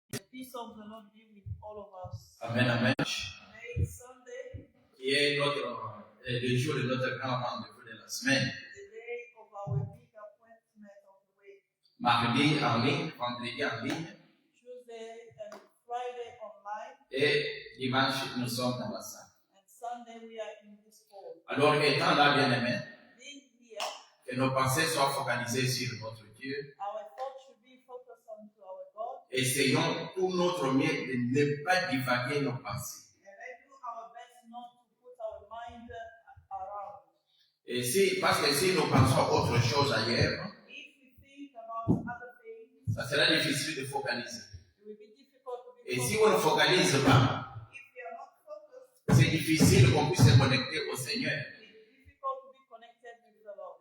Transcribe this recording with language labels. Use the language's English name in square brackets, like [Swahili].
[English] peace of the Lord be with all of us. Amen, amen. Today is Sunday, [French] Qui est le jour de notre grand rendez-vous de la semaine. [English] the day of our big appointment of the week. [French] Mardi en ligne, vendredi en ligne [English] Tuesday and Friday online, [French] et dimanche nous sommes dans la salle. [English] and Sunday we are in this hall. [French] Alors, étant là, bien aimé, [English] Being here, [French] que nos pensées soient focalisées sur notre Dieu, [English] our thoughts should be focused on to our God, [French] essayons tout notre mieux de ne pas divaguer nos pensées. [English] and let's do our best not to put our mind around. [French] Et parce que si nous pensons autre chose ailleurs, [English] If we think about other things, [French] ça sera difficile de focaliser. [English] it will be difficult to be [French] Et si [English] focused. [French] on ne focalise pas, [English] If we are not focused, [French] c'est difficile qu'on puisse se connecter au Seigneur. [English] it is difficult to be connected with the Lord.